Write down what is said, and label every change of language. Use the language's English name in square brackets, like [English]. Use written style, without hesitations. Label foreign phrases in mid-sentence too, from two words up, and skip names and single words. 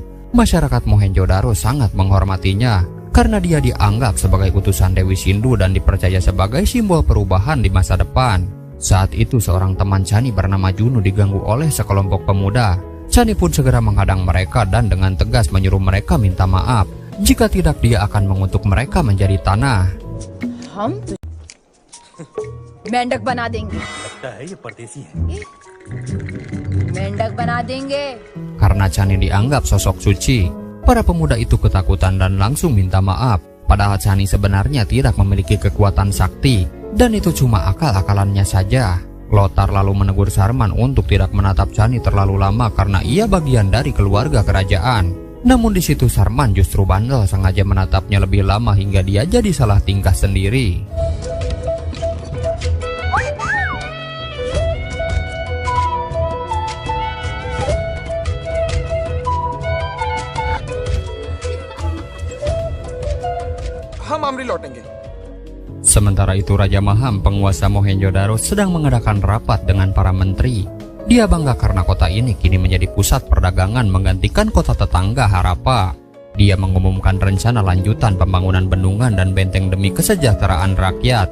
[Indonesian] Masyarakat Mohenjo-daro sangat menghormatinya karena dia dianggap sebagai utusan Dewi Sindhu dan dipercaya sebagai simbol perubahan di masa depan. Saat itu seorang teman Chani bernama Juno diganggu oleh sekelompok pemuda. Chani pun segera menghadang mereka dan dengan tegas menyuruh mereka minta maaf. Jika tidak, dia akan mengutuk mereka menjadi tanah. [Hindi] मेंढक बना देंगे। मेंढक बना देंगे। [Indonesian] Karena Chani dianggap sosok suci, para pemuda itu ketakutan dan langsung minta maaf. Padahal Chani sebenarnya tidak memiliki kekuatan sakti. Dan itu cuma akal-akalannya saja. Lothar lalu menegur Sarman untuk tidak menatap Chani terlalu lama karena ia bagian dari keluarga kerajaan. Namun di situ Sarman justru bandel, sengaja menatapnya lebih lama hingga dia jadi salah tingkah sendiri. [Hindi] हम अमरी लौटेंगे। [Indonesian] Sementara itu Raja Maham, penguasa Mohenjo-daro, sedang mengadakan rapat dengan para menteri. Dia bangga karena kota ini kini menjadi pusat perdagangan menggantikan kota tetangga Harappa. Dia mengumumkan rencana lanjutan pembangunan bendungan dan benteng demi kesejahteraan rakyat.